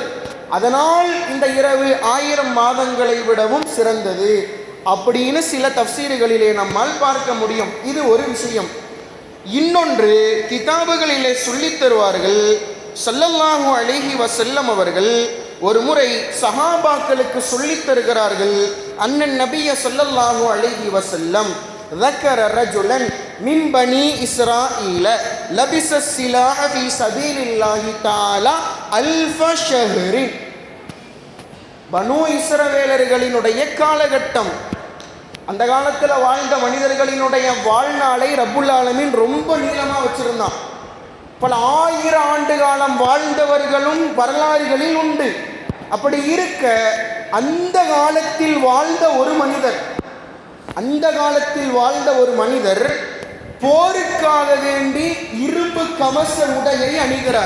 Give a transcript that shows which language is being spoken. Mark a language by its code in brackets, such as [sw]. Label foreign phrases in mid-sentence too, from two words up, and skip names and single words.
[ta] அதனால் இந்த இரவு 1000 மாதங்களை விடவும் சிறந்தது அப்படின்னு சில தஃப்சீர்களிலே நம்மால் பார்க்க முடியும். இது ஒரு விஷயம். இன்னொன்று, கிதாபுகளிலே சொல்லித் தருவார்கள். [ar] صلى الله عليه وسلم [ta] அவர்கள் ஒரு முறை சஹாபாக்களுக்கு சொல்லித் தருகிறார்கள். [ar] أن النبي صلى الله عليه وسلم ذكر رجلا من بني إسرائيل لبس السلاح في سبيل الله تعالى 1000 شهر. [ta] பனு இஸ்ரவேலர்களினுடைய காலகட்டம், அந்த காலத்தில் வாழ்ந்த மனிதர்களினுடைய வாழ்நாளை [ar] رب العالمين [ta] ரொம்ப நீளமாக வச்சிருந்தான். பல 1000 ஆண்டு காலம் வாழ்ந்தவர்களும் வரலாறுகளில் உண்டு. அப்படி இருக்க அந்த காலத்தில் வாழ்ந்த ஒரு மனிதர் போருக்காக வேண்டி இரும்பு கவச உடையை அணிகிறார்.